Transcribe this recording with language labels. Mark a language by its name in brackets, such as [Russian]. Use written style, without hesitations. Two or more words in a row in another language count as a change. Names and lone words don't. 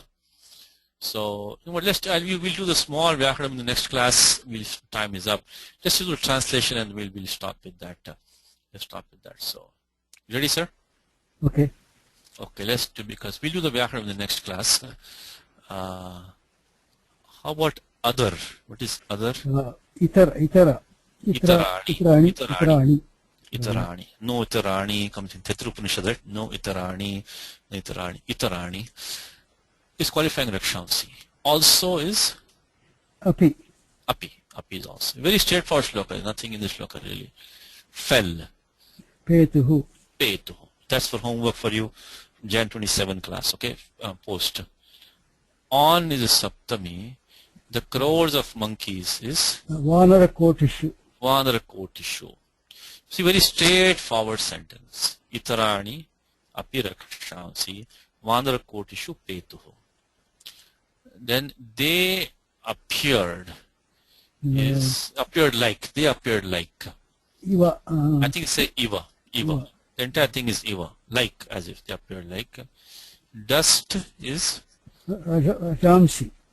[English] So, we'll do the small Vyakaranam in the next class. Time is up. Just do the translation and we'll stop with that. So, you ready, sir? Okay. Okay, let's do, because we'll do the Vyakaranam in the next class. How about other? What is other? Itarani. Itarani. No Itarani comes in Tetraupanishad. No Itarani. Itarani is qualifying Rakshamsi. Also is Api. Api is also. Very straightforward shloka. Nothing in this shloka really. Fell. Petuhu. That's for homework for you. Jan 27 class. Okay. Post. On is a Saptami. The crores of monkeys is [Sanskrit] Vanara Kotishu. [English] See, very straightforward sentence. [Sanskrit] Itarani api rakshamsi vanara kotishu petuhu. [English] Then they appeared. Appeared like. Iva. I think say Iva. The entire thing is Iva. Like, as if they appeared like. Dust is Rajamsi.